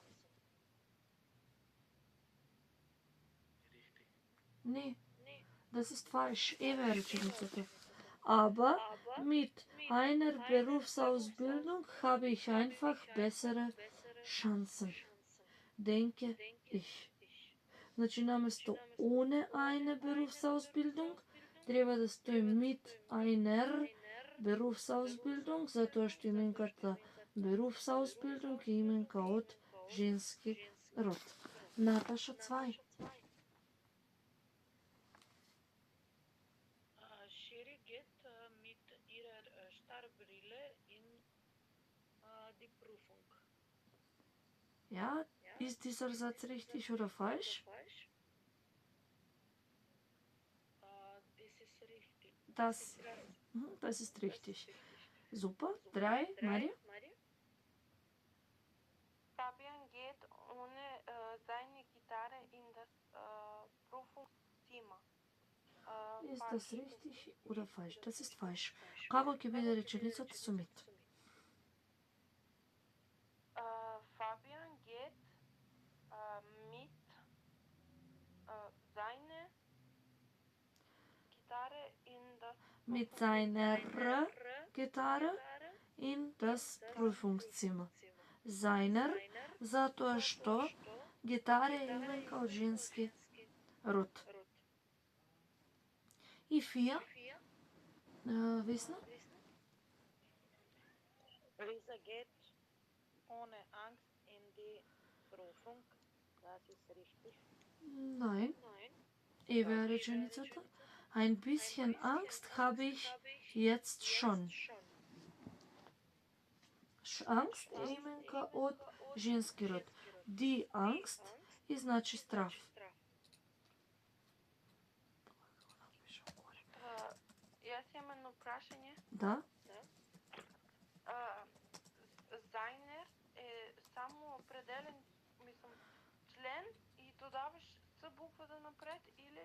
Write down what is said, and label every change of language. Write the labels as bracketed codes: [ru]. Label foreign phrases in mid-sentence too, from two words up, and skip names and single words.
[de] Richtig. Nee, das ist falsch. Rečenicата. Aber mit einer Berufsausbildung habe ich einfach bessere Chancen. Denke ich. [mk] Значи наместо [de] ohne eine Berufsausbildung [mk] треба да стои [de] mit einer Berufsausbildung, [mk] затоа што именката Berufsausbildung е именка од женски род. Наташа Цвај. [de] Sherry geht mit ihrer Starbrille in die Prüfung. Ja, ist dieser Satz richtig oder falsch? Das ist richtig. Das ist richtig. Super. 3, Maria? Fabian geht ohne seine Gitarre in das Prüfungszimmer. Ist das richtig oder falsch? Das ist falsch. [mk] Како ќе биде реченицата со mit? [de] Fabian geht mit seiner Gitarre in das Mit seiner Gitarre in das Prüfungszimmer. Seiner, [mk] затоа што гитара е именка од женски род. И Фија? Весна? [de] Lisa geht Ohne Angst in die Prüfung. Das ist richtig. Nein. [mk] Еве реченицата. [de] Ein bisschen Angst habe ich jetzt schon. [mk] Angst е именка од женски род. [de] Die Angst [mk] и значи страв. Јас имам едно прашање. Да? Зайнер е само определен, мислам, член и додаваш с буквата напред или?